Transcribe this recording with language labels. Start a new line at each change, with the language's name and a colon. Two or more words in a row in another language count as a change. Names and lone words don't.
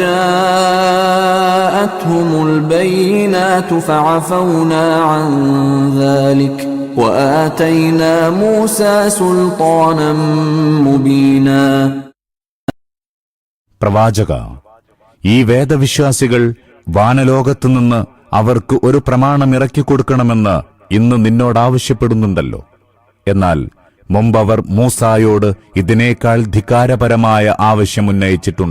Arabic: جاءتهم البينات فعفونا عن ذلك وآتينا موسى سلطانا مبينا.
Malayalam: പ്രവാചക, ഈ വേദവിശ്വാസികൾ വാനലോകത്തുനിന്ന് അവർക്ക് ഒരു പ്രമാണം ഇറക്കിക്കൊടുക്കണമെന്ന് ഇന്ന് നിന്നോടാവശ്യപ്പെടുന്നുണ്ടല്ലോ. എന്നാൽ മുമ്പവർ മൂസായോട് ഇതിനേക്കാൾ ധിക്കാരപരമായ ആവശ്യമുന്നയിച്ചിട്ടുണ്ട്.